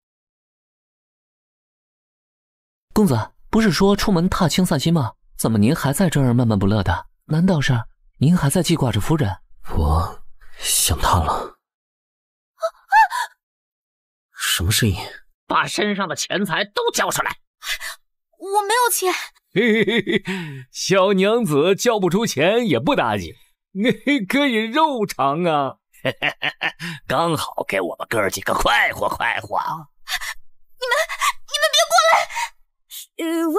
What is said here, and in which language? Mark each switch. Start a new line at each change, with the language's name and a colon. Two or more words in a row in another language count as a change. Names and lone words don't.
Chinese: 公子，不是說出門踏青散心嗎？怎麼您還在這兒悶悶不樂的？難道是您還在記掛着夫人？我想他了。什麼聲音？把身上的錢財都交出來。我沒有錢。嘿嘿嘿，小娘子交不出錢也不打緊，可以肉償啊。剛好給我們哥兒幾個快活快活。你們別過